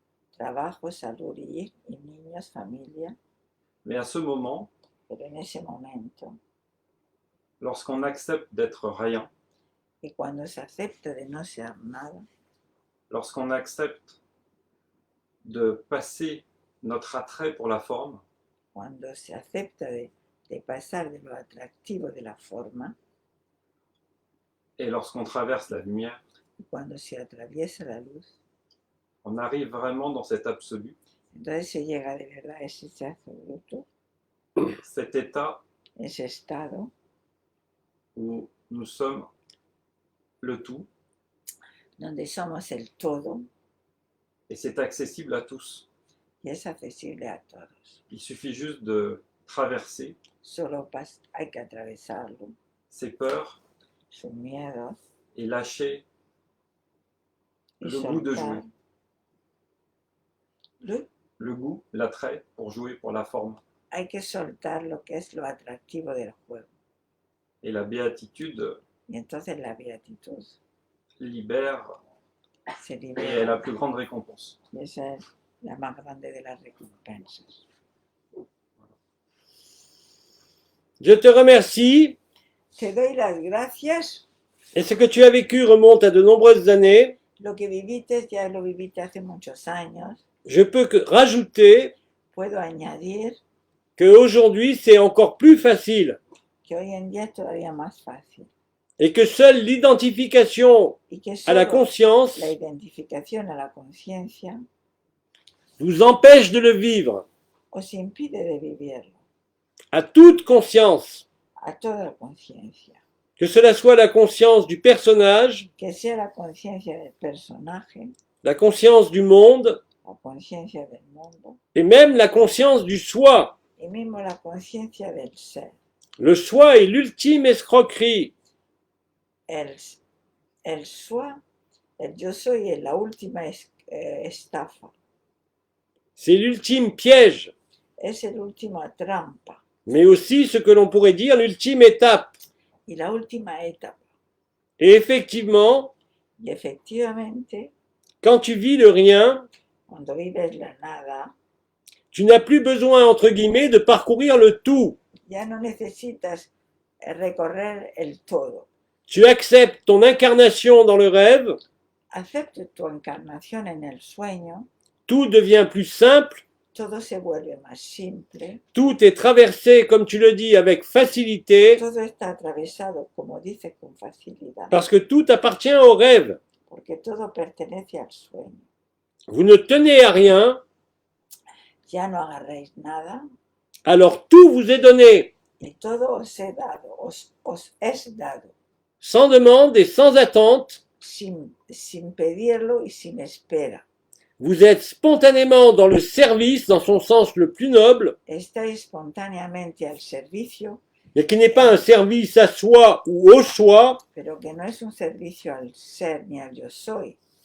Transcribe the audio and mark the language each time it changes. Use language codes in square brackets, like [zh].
[es] Trabajo, salud y niños, familia. [fr] Mais à ce moment, [es] Pero en ese momento, [fr] lorsqu'on accepte d'être rien, [es] y cuando se acepta de no ser nada, [fr] lorsqu'on accepte de passer notre attrait pour la forme, [es] cuando se acepta de pasar de lo atractivo de la forma, [fr] et lorsqu'on traverse la lumière, [es] y cuando se atraviesa la luz, [fr] on arrive vraiment dans cet absolu, [es] entonces se llega de verdad a ese absoluto, [fr] cet état [es] ese estado [fr] où nous sommes le tout, [es] donde somos el todo [fr] et c'est accessible à tous. [es] y es accesible a todos. [fr] Il suffit juste de traverser [es] Solo hay que atravesarlo, [fr] ses peurs [es] sus miedos, [fr] et lâcher [es] y [fr] le goût de [es] soltar [fr] jouer, le goût, l'attrait pour jouer pour la forme. [es] hay que soltar lo que es lo atractivo del juego. [fr] Et la béatitude [es] Y entonces la beatitud [fr] libère [es] se [fr] et est [es] libera. [fr] la plus grande récompense. [es] Y esa es la más grande de las recompensas. [fr] Je te remercie. [es] Te doy las gracias. [fr] Et ce que tu as vécu remonte à de nombreuses années. [es] Lo que viviste ya lo viviste hace muchos años. [fr] Je peux rajouter [es] Puedo añadir [fr] qu'aujourd'hui, c'est encore plus facile [es] que hoy en día es todavía más fácil [fr] et que seule l'identification [es] y que [fr] à la [es] solo [fr] conscience [es] la identificación a la conciencia [fr] vous empêche de le vivre. [es] os impide de vivirlo. [fr] À toute conscience, [es] A toda conciencia. [fr] que cela soit la conscience du personnage, [es] Que sea la conciencia del personaje, [fr] la conscience du monde [es] la conciencia del mundo [fr] et même la conscience du soi. [es] y mismo la conciencia del ser. [fr] Le soi est l'ultime escroquerie. [es] El soi, el yo soy es la última estafa. [fr] C'est l'ultime piège, [es] Es el última trampa [fr] mais aussi ce que l'on pourrait dire l'ultime étape. [es] y la última etapa. [fr] Et effectivement, [es] Y efectivamente, [fr] quand tu vis le rien, [es] cuando vives la nada, [fr] tu n'as plus besoin, entre guillemets, de parcourir le tout. [es] ya no necesitas recorrer el todo. [fr] Tu acceptes ton incarnation dans le rêve, [es] Acepte tu encarnación en el sueño, [fr] tout devient plus simple, [es] todo se vuelve más simple, [fr] tout est traversé, comme tu le dis, avec facilité, [es] todo está atravesado, como dices, con facilidad, [fr] parce que tout appartient au rêve. [es] porque todo pertenece al sueño. [fr] vous ne tenez à rien, [es] ya no agarréis nada, [fr] alors tout vous est donné, [es] y todo os he dado, os es dado, [fr] sans demande et sans attente. [es] sin pedirlo y sin espera. [fr] Vous êtes spontanément dans le service, dans son sens le plus noble, [es] Estáis espontáneamente al servicio, [fr] mais qui n'est pas un service à soi ou au soi, [es] pero que no es un servicio al ser ni al yo soy.